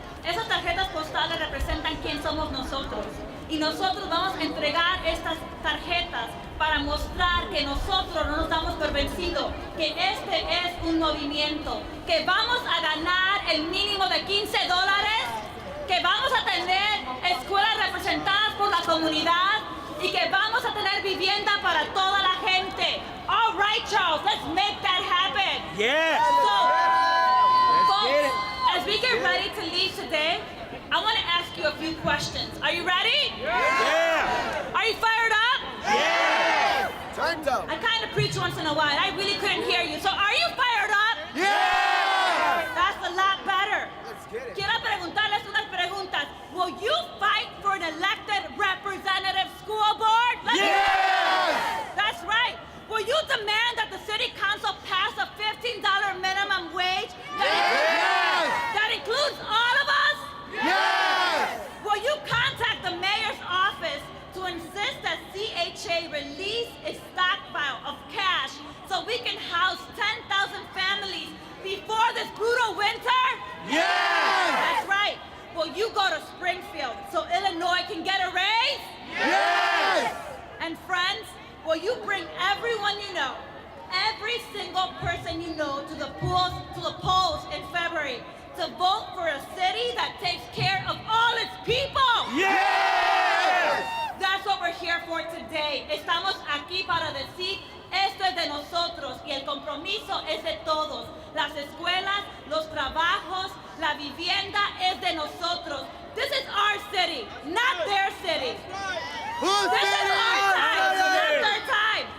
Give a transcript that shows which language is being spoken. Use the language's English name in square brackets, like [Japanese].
[Spanish] Esas tarjetas postales representan quién somos nosotros. Y nosotros vamos a entregar estas tarjetas para mostrar que nosotros no nos damos por vencido, que este es un movimiento, que vamos a ganar el mínimo de $15, que vamos a tener escuelas representadas por la comunidad y que vamos a tener vivienda para toda la gente. [English] All right, Charles, let's make that happen. Yes. So, folks, as we get ready to leave today, I want to ask you a few questions. Are you ready? Yeah. Are you fired up? Yeah. I kind of preach once in a while. I really couldn't hear you. So are you fired up? Yeah. That's a lot better. [Spanish] Quiero preguntarles unas preguntas. [English] Will you fight for an elected representative school board? Yes. That's right. Will you demand that the city council pass a $15 minimum wage that includes all of us? Yes. Will you contact the mayor's office to insist that CHA release its stockpile of cash so we can house 10,000 families before this brutal winter? Yes. That's right. Will you go to Springfield so Illinois can get a raise? Yes. And friends, will you bring everyone you know, every single person you know to the polls in February to vote for a city that takes care of all its people? Yes. That's what we're here for today. [Spanish] Estamos aquí para decir, esto es de nosotros y el compromiso es de todos. Las escuelas, los trabajos, la vivienda es de nosotros. [English] This is our city, not their city. This is our time, not their time.